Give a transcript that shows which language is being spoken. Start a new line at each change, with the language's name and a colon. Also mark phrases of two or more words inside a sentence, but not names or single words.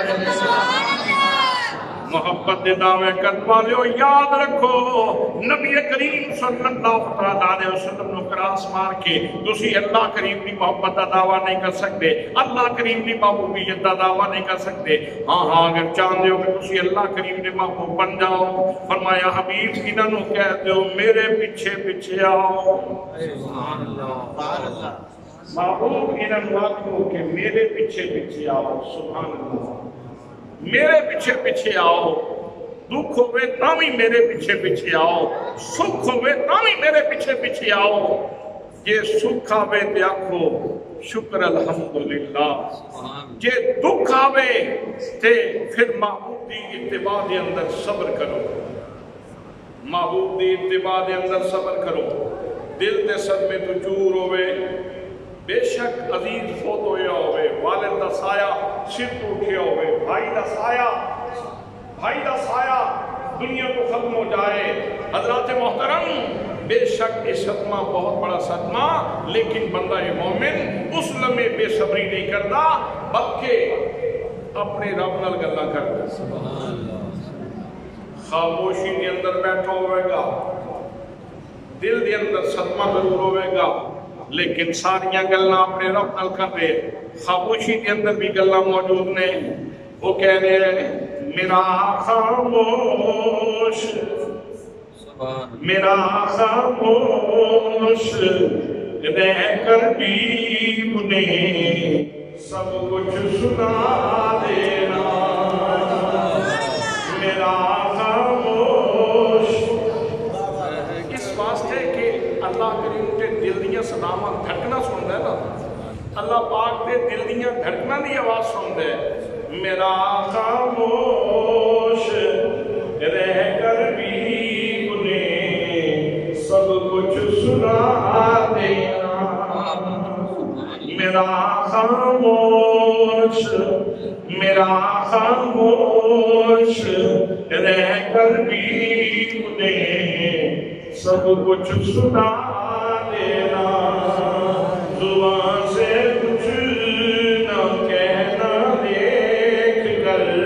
Punjabi: محبت دے دعوے کرنے والے یاد رکھو، نبی کریم
Arabic: صلی اللہ علیہ وسلم
Punjabi: نو کراس مار کے تسی اللہ کریم دی محبت دا دعویٰ نہیں کر سکتے، اللہ کریم دی محبوبیت دا دعویٰ نہیں کر سکتے۔ ہاں اگر چاہتے ہو کہ تسی اللہ کریم دے محبوب بن جاؤ، فرمایا حبیب انہاں نو کہتے ہو میرے پیچھے پیچھے آؤ۔ محبوب انہاں نو آکھو کہ میرے پیچھے پیچھے آؤ۔
Arabic: سبحان اللہ،
Punjabi: میرے پیچھے پیچھے آؤ، دکھ ہوئے تامی میرے پیچھے پیچھے آؤ، سکھ ہوئے تامی میرے پیچھے پیچھے آؤ۔ جے سکھ آوے تے آکھو شکر الحمدللہ، جے دکھ آوے تے پھر محبوب دی اتباع دے اندر صبر کرو، محبوب دی اتباع دے اندر صبر کرو۔ دل تے صدمے تو چور ہوئے، بے شک عزیز فوت ہویا ہوئے، والد دا سایہ سر تو اٹھیا ہوئے، بھائی دا سایہ دنیا کو ختم ہو جائے۔
Urdu: حضرات محترم، بے شک یہ صدمہ بہت بڑا صدمہ، لیکن بندہ مومن اس لمحے بے صبری نہیں کرتا بلکہ اپنے رب
Punjabi: نال گلاں کرتا۔ خاموشی کے اندر بیٹھا ہوئے گا، دل دے اندر صدمہ ضرور ہوئے گا، لیکن ساریاں گلاں اپنے رب نال کر رہے۔
Urdu: خاموشی کے اندر بھی گلاں موجود نے، وہ کہہ رہے ہیں میرا خاموش رہ کر بھی انہیں سب کچھ سنا دینا، میرا خاموش۔
Punjabi: اس واسطے کہ اللہ کریم کے دل دیاں صداواں دھڑکنا سندا ہے نا، اللہ پاک دے دل دیاں دھڑکنا دی آواز سندا ہے۔
Urdu: میرا خاموش رہ کر بھی انہیں سب کچھ سنا دینا، میرا خاموش رہ کر بھی انہیں سب کچھ سنا دینا، زبان سے کچھ نہ کہنا، دیکھ کر